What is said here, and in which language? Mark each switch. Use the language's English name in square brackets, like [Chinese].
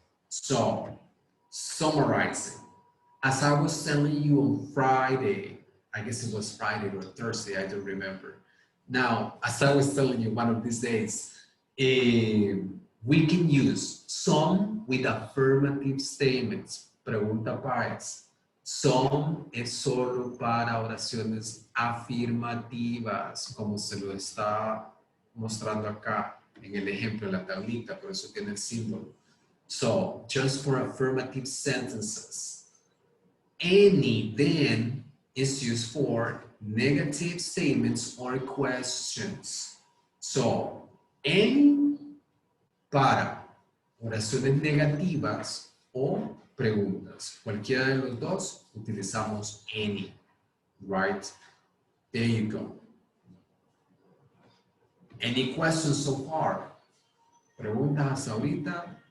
[English] So, summarizing, as I was telling you on Friday, I guess it was Friday or Thursday, I don't remember. Now, as I was telling you one of these days, we can use some with affirmative statements, [Spanish] pregunta pares. Some es solo para oraciones afirmativas, como se lo está mostrando acá en el ejemplo de la tablita, por eso tiene el símbolo. [English] So, just for affirmative sentences. Any then is used for negative statements or questions. [Spanish] So, any para oraciones negativas o preguntas. Cualquiera de los dos utilizamos any, right? [English] There you go. Any questions so far? [Spanish] ¿Preguntas hasta ahorita?